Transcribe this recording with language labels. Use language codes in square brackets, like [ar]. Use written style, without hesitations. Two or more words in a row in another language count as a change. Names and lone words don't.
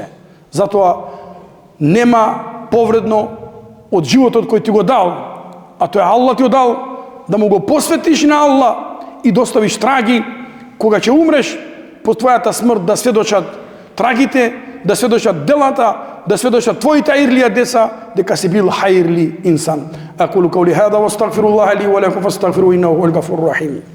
[mk] Затоа нема повредно од животот кој ти го дал, а тој Аллах ти го дал, да му го посветиш на Аллах и доставиш траги, кога ќе умреш, по твојата смрт да сведочат трагите, да сведочат делата, да сведочат твоите аирлија деца, дека си бил хаирли инсан. [ar] أقول قولي هذا وأستغفر الله لي ولكم فاستغفروه إنه هو الغفور الرحيم.